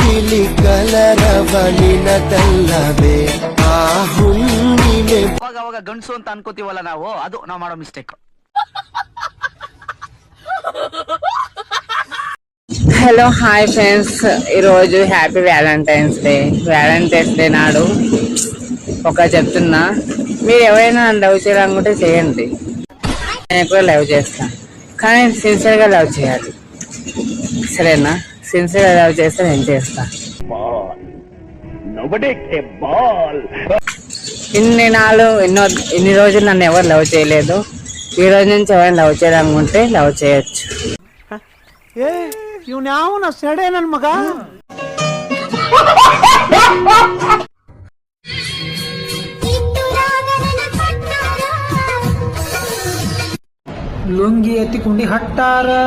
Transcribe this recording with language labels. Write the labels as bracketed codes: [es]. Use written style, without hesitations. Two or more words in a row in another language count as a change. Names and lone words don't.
[kn] ನೀಲಿ ಕಲರವ ನಿನದಲ್ಲವೇ ಆ ಹುಣ್ಣಿಮೆ. ಅವಾಗ ಗಂಡಸು ಅಂತ ಅನ್ಕೋತೀವಲ್ಲ ನಾವು, ಅದು ನಾವು ಮಾಡೋ ಮಿಸ್ಟೇಕ್. [en] hello hi friends, [te] ఈరోజు [en] Happy Valentine's Day [te] నాడు ఒక చెప్తున్నా, మీరు ఎవరైనా నన్ను లవ్ చేయాలనుకుంటే చేయండి, నేను కూడా లవ్ చేస్తాను. కానీ సిన్సియర్గా లవ్ చేయాలి, సరేనా? సిన్సియర్గా లవ్ చేస్తే నేను చేస్తాను. ఇన్ని రోజులు నన్ను ఎవరు లవ్ చేయలేదు. ఈ రోజు నుంచి ఎవరైనా లవ్ చేయాలనుకుంటే లవ్ చేయొచ్చు. [kn] ಇವ್ನ್ಯಾವನ ಸೆಡೆ ನನ್ ಮಗ. ಲುಂಗಿ ಎತ್ತಿಕೊಂಡಿ ಹಟ್ಟಾರ.